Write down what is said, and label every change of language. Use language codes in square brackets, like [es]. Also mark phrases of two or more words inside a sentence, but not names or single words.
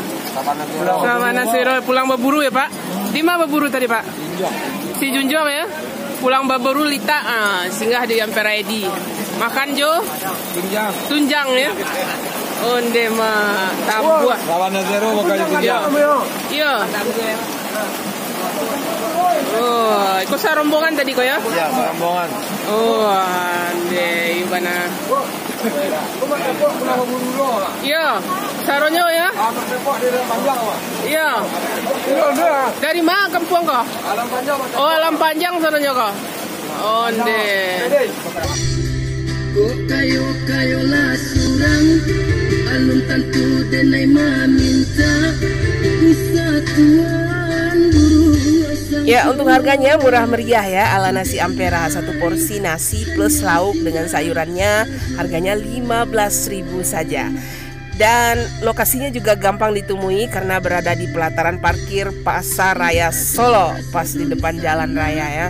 [id] Sabana Zero pulang berburu ya Pak? Di mana berburu tadi Pak? Si Junjong ya? Pulang berburu Lita, singgah di Ampera Edi. [min] Makan Jo? Tunjang ya? Onde mah tabuah. Sabana Zero makanya tunjang. [id] Iya. Oh, ikut rombongan tadi kok ya? Iya, rombongan. [min] Oh, ande ibana. Iya, saronyo ya? [id] Iya. Dari mana kampung kok? [min] Oh, Alam Panjang saronyo kok. Onde. Kayo lah surang alun tantu denai maminta bisa tuan buru. [id] Ya, untuk harganya murah meriah ya, ala nasi Ampera. Satu porsi nasi plus lauk dengan sayurannya harganya 15.000 saja. Dan lokasinya juga gampang ditemui karena berada di pelataran parkir Pasar Raya Solo, pas di depan jalan raya ya.